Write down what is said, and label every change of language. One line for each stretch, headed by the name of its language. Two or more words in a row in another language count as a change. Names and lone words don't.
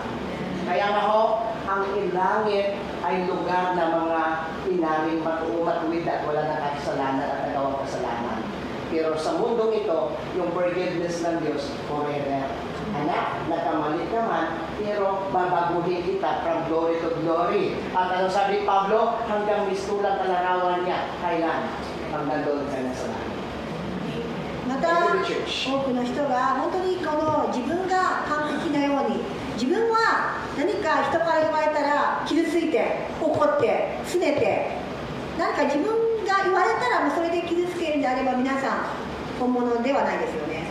Filipino: Kaya nga ho, ang ilangit ay lugar ng mga inaring matuwid at wala na kasalanan at nagawang kasalanan. Pero sa mundong ito, yung forgiveness ng Diyos, forever. Anak, nagkamali ka man, pero babaguhin kita
English: from glory to glory.
Filipino: At ano sabi Pablo, hanggang mistulang kalarawan niya, kailan? Pag nandun ka na sa langit.
Japanese: また多くの人が本当にこの自分が完璧なように、自分は何か人から言われたら傷ついて怒って拗ねて、何か自分が言われたらもうそれで傷つけるんであれば、皆さん本物ではないですよね。